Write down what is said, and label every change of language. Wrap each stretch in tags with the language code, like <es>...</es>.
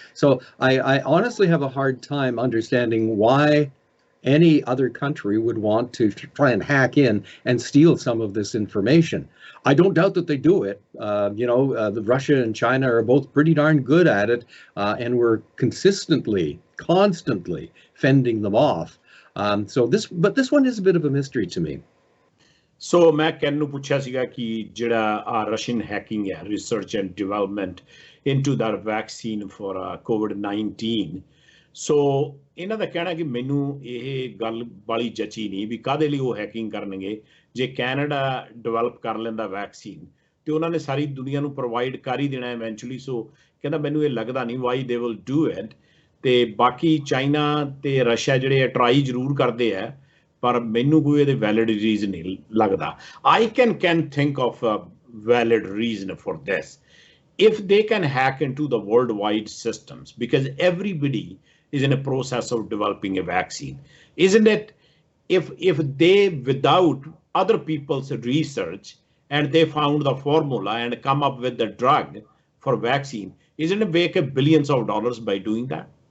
<en>So I honestly have a hard time understanding why any other country would want to try and hack in and steal some of this information. I don't doubt that they do it. You know, Russia and China are both pretty darn good at it, and we're constantly fending them off. But this one is a bit of a mystery to me.</en> <pa>So ਮੈਂ can ਨੂੰ ਪੁੱਛਿਆ ਸੀਗਾ ਕਿ ਜਿਹੜਾ Russian hacking ਹੈ,</pa> <en>research and development into the vaccine for COVID-19,</en> <pa>ਸੋ ਇਹਨਾਂ ਦਾ ਕਹਿਣਾ ਕਿ ਮੈਨੂੰ ਇਹ ਗੱਲ ਵਾਲੀ ਜਚੀ ਨਹੀਂ ਵੀ ਕਾਹਦੇ ਲਈ ਉਹ ਹੈਕਿੰਗ ਕਰਨਗੇ। ਜੇ ਕੈਨੇਡਾ ਡਿਵੈਲਪ ਕਰ ਲੈਂਦਾ ਵੈਕਸੀਨ ਤੇ ਉਹਨਾਂ ਨੇ ਸਾਰੀ ਦੁਨੀਆ ਨੂੰ ਪ੍ਰੋਵਾਈਡ ਕਰ ਹੀ ਦੇਣਾ ਇਵੈਂਚੁਅਲੀ। ਸੋ ਕਹਿੰਦਾ ਮੈਨੂੰ ਇਹ ਲੱਗਦਾ ਨਹੀਂ</pa> <en>Why they will do it.</en> <pa>ਤੇ ਬਾਕੀ ਚਾਈਨਾ ਤੇ ਰਸ਼ੀਆ ਜਿਹੜੇ ਟਰਾਈ ਜ਼ਰੂਰ ਕਰਦੇ ਆ, ਪਰ ਮੈਨੂੰ ਕੋਈ ਇਹਦੇ ਵੈਲਿਡ ਰੀਜ਼ਨ ਨਹੀਂ ਲੱਗਦਾ।</pa> <en>I can think of a valid reason for this. If they can hack into the worldwide systems, because everybody is in a process of developing a vaccine, isn't it? If they, without other people's research, and they found the formula and come up with the drug for vaccine, isn't it make billions of dollars by doing that?</en>